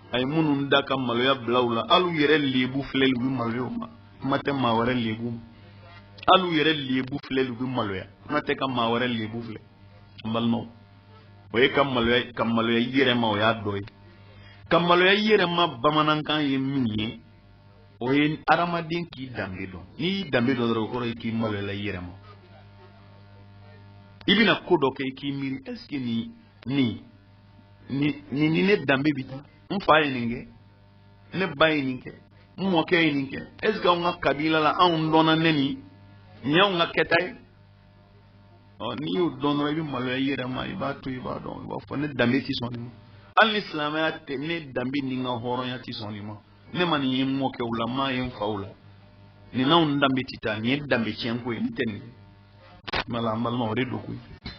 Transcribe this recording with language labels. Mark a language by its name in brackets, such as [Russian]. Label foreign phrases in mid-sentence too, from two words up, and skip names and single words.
[Bambara] ye minnu da ka maloya bila u la hali u yɛrɛ lebu filɛ u bɛ maloya o ma kuma tɛ maa wɛrɛ lebu ma hali u yɛrɛ lebu filɛ u bɛ maloya kuma tɛ ka maa wɛrɛ lebu filɛ an balimaw o ye ka maloya i yɛrɛ ma o y'a dɔ ye ka maloya i yɛrɛ ma bamanankan ye min ye o ye adamaden k'i danbe dɔn n'i y'i danbe dɔn dɔrɔn o kɔrɔ ye k'i maloya i yɛrɛ ma i bɛna ko dɔ kɛ i k'i miiri [French] est ce que [Bambara] ni ne danbe bi taa n fa ye nin kɛ ne ba ye nin kɛ n mɔkɛ ye nin kɛ [French] est ce que [Bambara] anw ka kabila la anw dɔnna ne nin y'anw ka kɛta ye n'i y'o dɔn dɔrɔn i bɛ maloya i yɛrɛ ma i b'a to i b'a dɔn i b'a fɔ ne danbe tɛ sɔn nin ma hali ni silamɛya tɛ ne danbe ni n ka hɔrɔnya tɛ sɔn nin ma ne ma nin ye n mɔkɛw la n m'a ye n faw la nin n'anw danbe tɛ taa nin ye danbe tiɲɛko ye n tɛ nin mala an balima o de don koyi